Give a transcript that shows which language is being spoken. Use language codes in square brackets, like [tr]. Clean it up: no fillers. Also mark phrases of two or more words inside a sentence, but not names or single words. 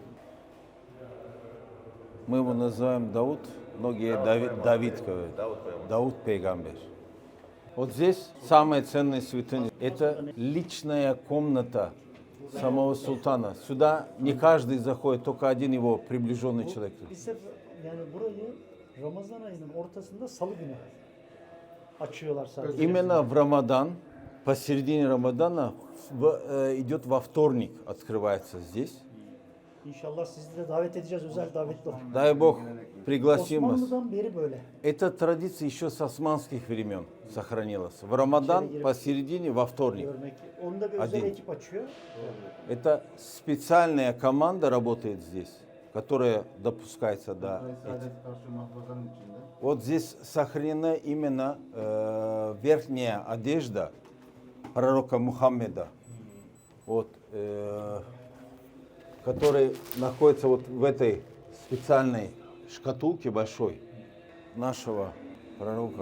[ru] Мы его называем Дауд, многие Давид говорят. Дауд Пейгамбер. Вот здесь самая ценная святыня. Это личная комната самого султана. Сюда не каждый заходит, только один его приближенный человек. [tr] Bizler yani burayı Ramazan ayının ortasında salı günü açıyorlar sadece. [ru] Именно в Рамадан, посередине Рамадана, идет во вторник, открывается здесь. [tr] İnşallah sizi de davet edeceğiz, özel davetli olun. [ru] Дай Бог, пригласим вас. [tr] Osmanlı'dan beri böyle. [ru] Эта традиция еще с османских времен сохранилась. В Рамадан, посередине, во вторник. [tr] Görmek. Onu da bir özel ekip açıyor. [ru] Это специальная команда работает здесь, которая допускается до этих. Вот здесь сохранена именно верхняя одежда пророка Мухаммеда, вот, который находится вот в этой специальной шкатулке большой нашего пророка.